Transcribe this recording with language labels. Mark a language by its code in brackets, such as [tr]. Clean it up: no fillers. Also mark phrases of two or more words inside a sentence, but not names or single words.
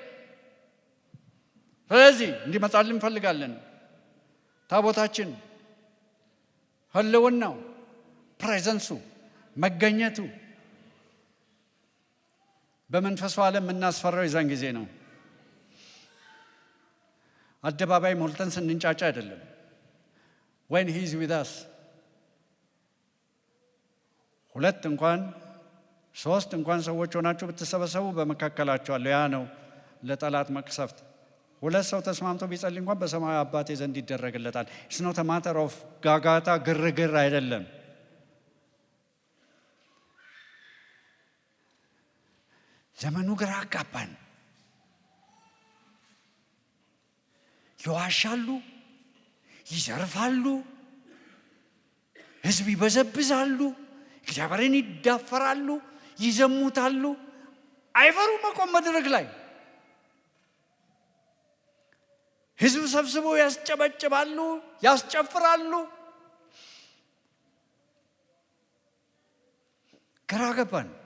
[am] ስለዚህ እንዲመጣልን እንፈልጋለን። ታቦታችን፣ ህልውናው፣ ፕሬዘንሱ፣ መገኘቱ በመንፈሱ ዓለም የምናስፈራው የዛን ጊዜ ነው። አደባባይ ሞልተን ስንንጫጫ አይደለም። [en] when he is with us [am] ሁለት እንኳን ሶስት እንኳን ሰዎች ሆናችሁ ብትሰበሰቡ በመካከላችሁ አለ። ያ ነው ለጠላት መቅሰፍት። ሁለት ሰው ተስማምቶ ቢጸልይ እንኳን በሰማያዊ አባቴ ዘንድ ይደረግለታል። [en] it's not a matter of [am] ጋጋታ ግርግር አይደለም። ዘመኑ ግራ አጋባን። ይዋሻሉ፣ ይዘርፋሉ፣ ህዝብ ይበዘብዛሉ፣ እግዚአብሔርን ይዳፈራሉ፣ ይዘሙታሉ። አይፈሩ መቆም መድረክ ላይ ህዝብ ሰብስበው ያስጨበጭባሉ፣ ያስጨፍራሉ። ግራ ገባን።